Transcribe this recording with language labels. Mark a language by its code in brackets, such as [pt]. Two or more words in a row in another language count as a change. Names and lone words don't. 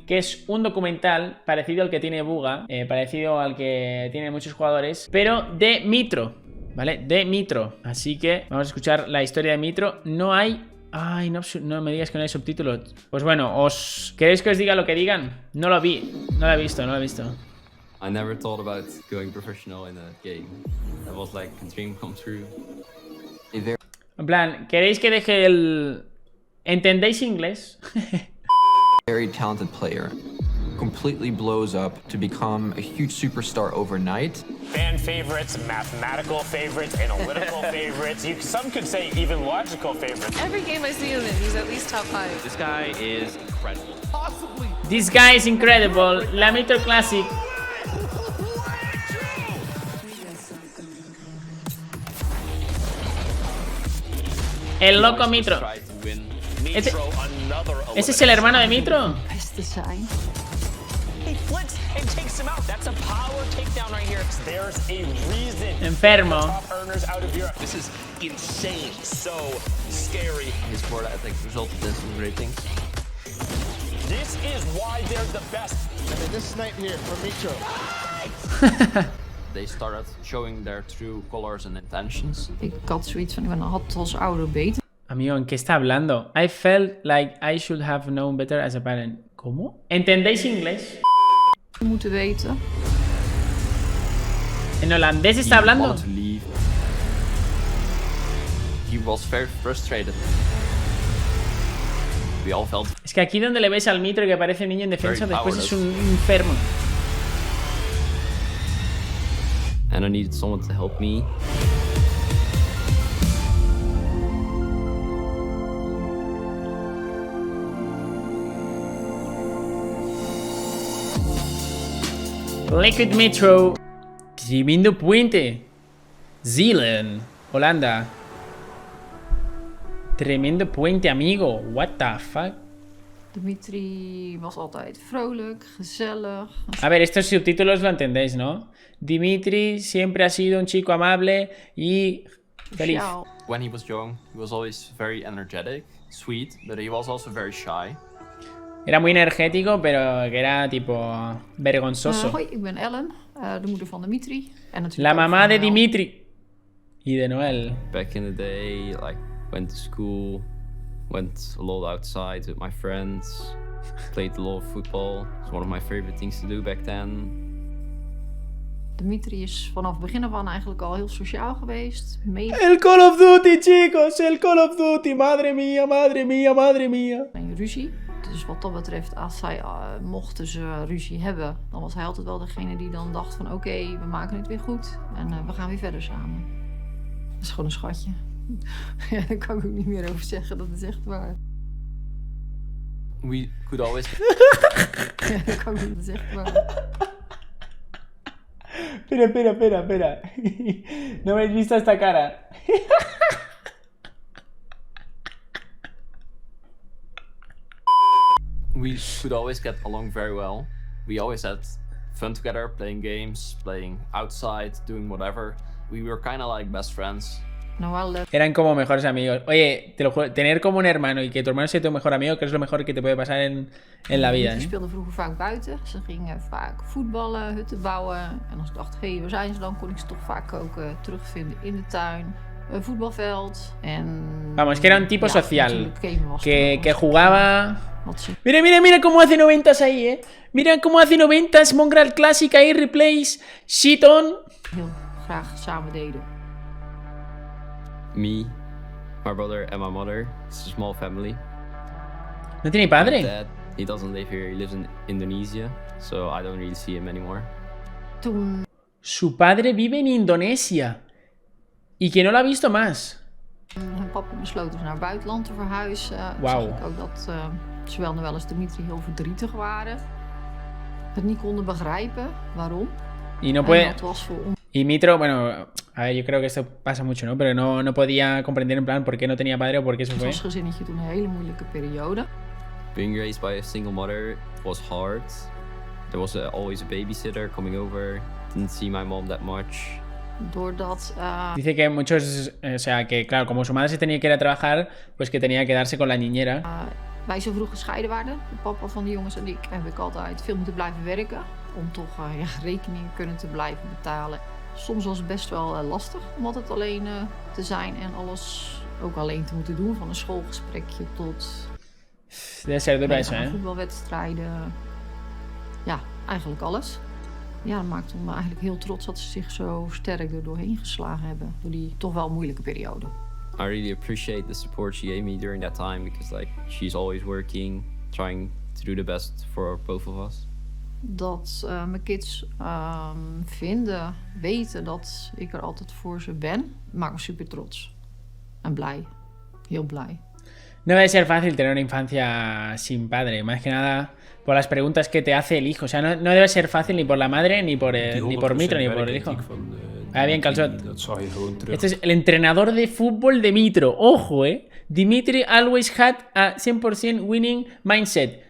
[es] Que es un documental parecido al que tiene Buga, parecido al que tiene muchos jugadores, pero de Mitro, ¿vale? De Mitro. Así que vamos a escuchar la historia de Mitro. No hay... Ay, no me digas que no hay subtítulos. Pues bueno, ¿queréis que os diga lo que digan? No lo vi, no lo he visto, no lo he visto. [en] I never thought about going professional in a game. That was like a dream come true. [es] En plan, ¿queréis que deje el... ¿Entendéis inglés? [en] Very talented player. Completely blows up to become a huge superstar overnight. Fan favorites, mathematical favorites, analytical favorites. Some could say even logical favorites. Every game I see him in, he's at least top 5. This guy is incredible. Possibly. This guy is incredible. [es] La Mitro Classic. El loco Mitro. ¿Ese es el hermano de Mitro? Enfermo. [en] This is insane, so scary. His board ethic resulted in some ratings. This is why they're the best. And then this snipe here from Mitro. They started showing their true colors and intentions. [nl] Ik had zoiets van, ik had als ouder beter [es] Amigo, ¿en qué está hablando? [en] I felt like I should have known better as a parent. [es] ¿Cómo? ¿Entendéis inglés? [nl] moeten weten. [es] ¿En holandés está hablando? [en] He wanted to leave. He was very frustrated. We all felt. [es] Es que aquí donde le ves al Mitro que parece niño en defensa, después es un enfermo. [en] And I needed someone to help me. Liquid Mitro. [es] Tremendo puente. Zealand, Holanda. Tremendo puente, amigo. [en] What the fuck? [nl] Dimitri was altijd vrolijk, gezellig. [es] A ver, estos subtítulos lo entendéis, ¿no? Dimitri siempre ha sido un chico amable y feliz. [en] When he was young, he was always very energetic, sweet, but he was also very shy. [es] Era muy energético, pero que era tipo vergonzoso. [nl] Hoi, ik ben Ellen, de moeder van Dimitri. En natuurlijk [es] La mamá de Noël. Dimitri. Y de Noel. [en] Back in the day, like, went to school, went a lot outside with my friends, played a lot of football. It's one of my favorite things to do back then. [nl] Dimitri is vanaf het begin af aan eigenlijk al heel sociaal geweest. [es] El Call of Duty, chicos, el Call of Duty. Madre mía, madre mía, madre mía. [nl] En ruzie. Dus wat dat betreft, als zij mochten ze ruzie hebben, dan was hij altijd wel degene die dan dacht van oké, we maken het weer goed en we gaan weer verder samen. Dat is gewoon een schatje. Ja, daar kan ik ook niet meer over zeggen, dat is echt waar. [en] We could always. [nl] Ja, dat kan ik niet, dat is echt waar. [es] Espera. No me habéis visto esta cara. [en] We could always get along very well. We always had fun together, playing games, playing outside, doing whatever. We were kind of like best friends. [es] Eran como mejores amigos. Oye, te lo juro, tener como un hermano y que tu hermano sea tu mejor amigo, que es lo mejor que te puede pasar en la vida. [nl] Ze speelden vroeger vaak buiten. Ze gingen vaak voetballen, hutten bouwen. En als ik dacht, hé, waar zijn ze dan? Kon ik ze toch vaak ook terugvinden in de tuin. Een voetbalveld. En... [es] Vamos, que era un tipo social. Que jugaba... Mira cómo hace 90s ahí, Mira cómo hace 90s, Mongrel Classic ahí, [en] replays, shit on. [nl] Heel graag samen deden. [en] Me, My brother and my mother. It's a small family. [es] ¿No tiene [en] My [es] padre? [en] dad, he doesn't live here. He lives in Indonesia, so I don't really see him anymore. [nl] Toen [es] Su padre vive en Indonesia. Y que no lo ha visto más. [nl] hun papa besloot dus naar het buitenland te verhuizen. Wauw. Zag ik ook dat zowel Noël als Dimitri heel verdrietig waren. Het niet konden begrijpen waarom. [es] Y no [nl] En [es] puede... [nl] dat was voor ons [es] Y Mitro, bueno, a ver, yo creo que esto pasa mucho, ¿no? Pero no podía comprender en plan por qué no tenía padre o por qué se fue. [nl] als gezinnetje toen een hele moeilijke periode. [en] Being raised by a single mother was hard. There was always a babysitter coming over. Didn't see my mom that much. [nl] Doordat [es] Dice que muchos, o sea, que claro, como su madre se tenía que ir a trabajar, pues que tenía que quedarse con la niñera. [nl] wij zo vroeg gescheiden waren, de papa van de jongens en ik, heb ik altijd veel moeten blijven werken. Om toch rekeningen kunnen te blijven betalen. Soms was het best wel lastig om altijd alleen te zijn en alles ook alleen te moeten doen. Van een schoolgesprekje tot [es] Debe ser duro eso, ¿eh? [nl] voetbalwedstrijden. Ja, eigenlijk alles. Ja, dat maakte me eigenlijk heel trots dat ze zich zo sterk er doorheen geslagen hebben. Door die toch wel moeilijke periode. [en] I really appreciate the support she gave me during that time because like she's always working, trying to do the best for both of us. [nl] Dat mijn kids weten dat ik er altijd voor ze ben, maakt me super trots. En blij. Heel blij. [es] No debe ser fácil tener una infancia sin padre, más que nada por las preguntas que te hace el hijo. O sea, no debe ser fácil ni por la madre, ni por Mitro, ni por el hijo. Ah, bien, Calzot. Este es el entrenador de fútbol de Mitro. Ojo, [en] Dimitri always had a 100% winning mindset.